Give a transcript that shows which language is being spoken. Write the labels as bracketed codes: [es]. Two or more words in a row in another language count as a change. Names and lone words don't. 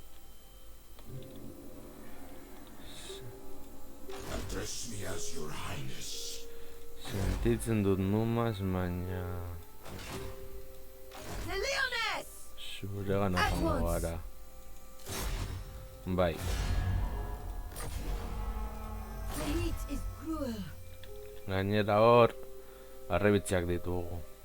[en] Address me as your highness. [eu] Sentitzen dut numaz, baina [en] The Leoness! [eu] zure gana joango gara. Bai, [en] The heat is cruel. [eu] gainera hor harrebitxak ditugu.